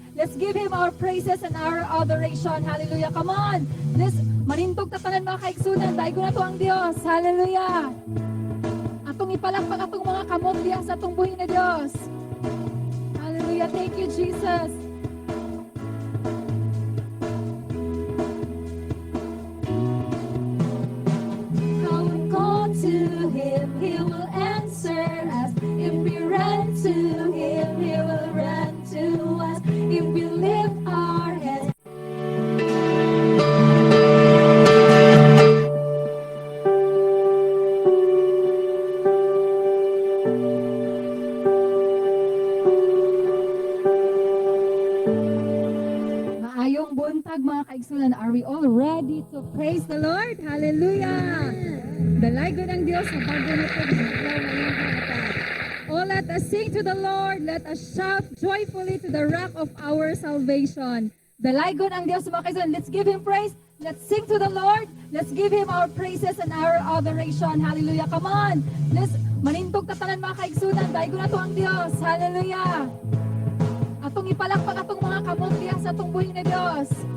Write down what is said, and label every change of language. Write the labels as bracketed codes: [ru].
[en] Let's give Him our praises and our adoration. [ceb] Hallelujah. [en] Come on. Let's [ceb] manindog tatanan mga kaigsunan. Dalaygon na to ang Diyos. Hallelujah. Atong ipalakpak atong mga kamot diya sa atong buhay na Diyos. [en] Hallelujah. Thank you, Jesus. How we call to Him, He will answer us. If we run to Him, He will run to us. If we lift our heads. [ceb] Maayong buntag mga kaigsunan. [en] Are we all ready to praise the Lord? Hallelujah! [ceb] Dalaygon ang Diyos sa bago na ito. [en] Oh, let us sing to the Lord. Let us shout joyfully to the rock of our salvation. [ceb] Dalaygon ang Diyos mga kaigsunan. [en] Let's give Him praise. Let's sing to the Lord. Let's give Him our praises and our adoration. [ceb] Hallelujah. [en] Come on. Let's [ceb] manintog tatanan mga kaigsunan. Dalaygon na to ang Diyos. Hallelujah. Atong ipalakpak atong mga kamot diya sa atong buhay na Diyos.